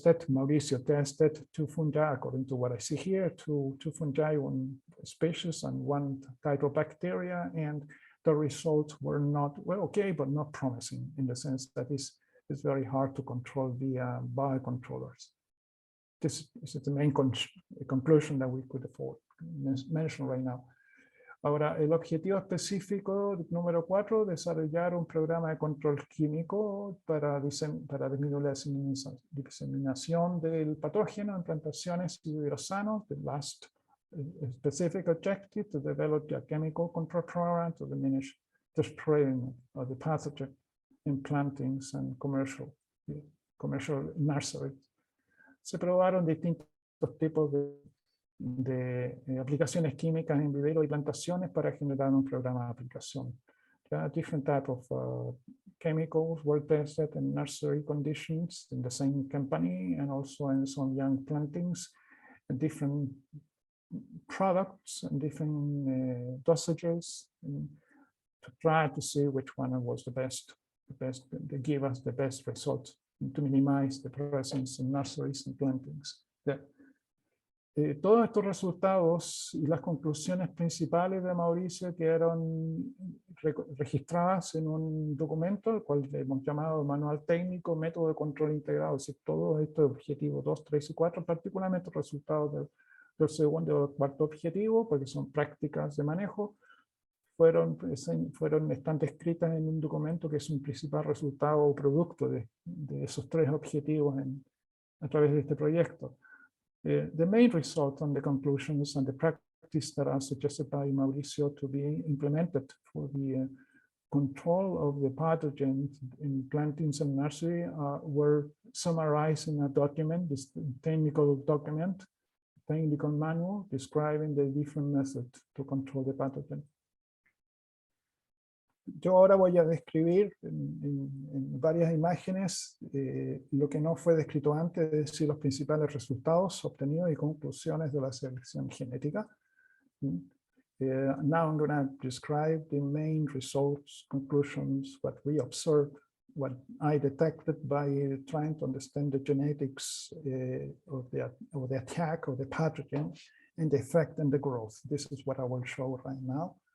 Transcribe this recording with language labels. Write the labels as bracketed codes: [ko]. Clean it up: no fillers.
[en] Mauricio tested 2 fungi, according to what I see here, two fungi, 1 species and 1 type of bacteria, and the results were not, well, okay, but not promising, in the sense that it's very hard to control via biocontrollers. This is the main conclusion that we could afford mention right now. [es] Ahora, el objetivo específico número 4, desarrollar un programa de control químico para disminuir la diseminación del patógeno en plantaciones y viveros sanos. [en] The last specific objective, to develop a chemical control program to diminish the spreading of the pathogen in plantings and commercial nurseries. [es] Se probaron distintos tipos de aplicaciones químicas en vivero y plantaciones para generar un programa de aplicación. [en] Different type of chemicals were tested in nursery conditions in the same company, and also in some young plantings, and different products and different dosages, to try to see which one was the best to give us the best results, and to minimize the presence in nurseries and plantings. [es] Todos estos resultados y las conclusiones principales de Mauricio quedaron registradas en un documento, el cual hemos llamado Manual Técnico, Método de Control Integrado. Es decir, todos estos objetivos 2, 3 y 4, particularmente resultados del segundo y cuarto objetivo, porque son prácticas de manejo, están descritas en un documento que es un principal resultado o producto de esos 3 objetivos a través de este proyecto. [en] The main result and the conclusions and the practice that are suggested by Mauricio to be implemented for the control of the pathogens in plantings and nursery were summarized in a document, this technical document, technical manual describing the different methods to control the pathogen. [es] Yo ahora voy a describir en varias imágenes lo que no fue descrito antes, es decir, los principales resultados obtenidos y conclusiones de la selección genética. [en] Now I'm going to describe the main results, conclusions, what we observed, what I detected by trying to understand the genetics of the attack of the pathogen and the effect and the growth. This is what I will show right now.